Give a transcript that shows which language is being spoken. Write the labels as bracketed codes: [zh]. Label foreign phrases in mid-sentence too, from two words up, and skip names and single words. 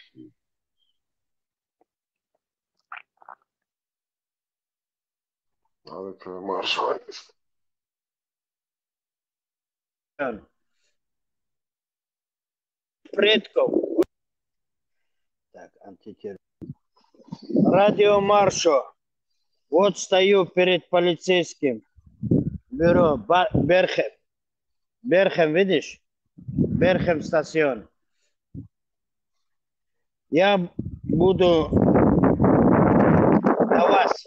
[ru] Надо маршрут. Предков. Так, антитеррор. Радио Маршо. Вот стою перед полицейским. Бюро Берхем. Берхем, видишь? Берхем стацион. Я буду на вас.